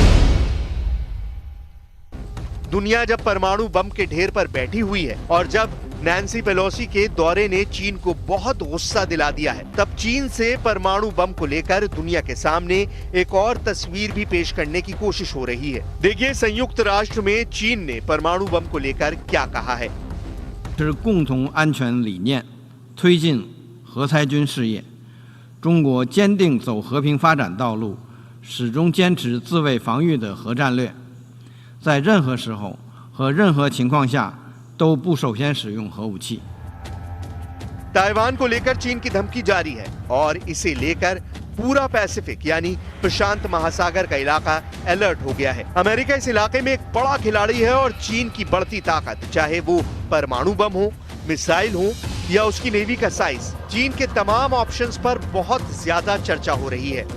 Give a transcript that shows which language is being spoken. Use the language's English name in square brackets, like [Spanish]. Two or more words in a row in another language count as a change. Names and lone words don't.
[Hindi] दुनिया जब परमाणु बम के ढेर पर बैठी हुई है और जब नैन्सी पेलोसी के दौरे ने चीन को बहुत गुस्सा दिला दिया है। तब चीन से परमाणु बम को लेकर दुनिया के सामने एक और तस्वीर भी पेश करने की कोशिश हो रही है। देखिए संयुक्त राष्ट्र में चीन ने परमाणु बम को लेकर क्या कहा है। [Chinese] 是共同安全理念，推进核裁军事业。中国坚定走和平发展道路，始终坚持自卫防御的核战略，在任何时候和任何情况下都不首先使用核武器。 [Hindi] ताइवान को लेकर चीन की धमकी जारी है और इसे लेकर पूरा पैसिफिक यानी प्रशांत महासागर का इलाका अलर्ट हो गया है। अमेरिका इस इलाके में एक बड़ा खिलाड़ी है और चीन की बढ़ती ताकत, चाहे वो परमाणु बम हो, मिसाइल हो या उसकी नेवी का साइज, चीन के तमाम ऑप्शंस पर बहुत ज्यादा चर्चा हो रही है।